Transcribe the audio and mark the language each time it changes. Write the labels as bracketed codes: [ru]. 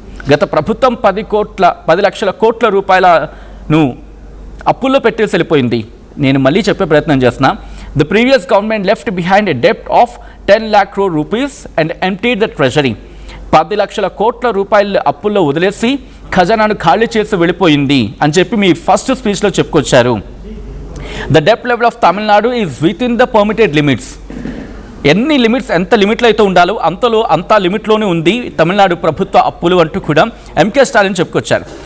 [te] గత ప్రభుత్వం 10 లక్షల కోట్ల రూపాయలను అప్పుల్లో పెట్టేసి వెళ్ళిపోయింది. నేను మళ్ళీ చెప్పే ప్రయత్నం చేస్తున్నా. [en] The previous government left behind a debt of 10 lakh crore rupees and emptied the treasury. [te] 10 లక్షల కోట్ల రూపాయలు అప్పుల్లో వదిలేసి ఖజానాను ఖాళీ చేసి వెళ్ళిపోయింది అని చెప్పి మీ ఫస్ట్ స్పీచ్లో చెప్పుకొచ్చారు. [en] The డెప్ట్ level of Tamil Nadu is with in the permitted limits. [te] ఎన్ని లిమిట్స్, ఎంత లిమిట్లో అయితే ఉండాలో అంత లిమిట్లోనే ఉంది తమిళనాడు ప్రభుత్వ అప్పులు అంటూ కూడా ఎంకే స్టాలిన్ చెప్పుకొచ్చారు.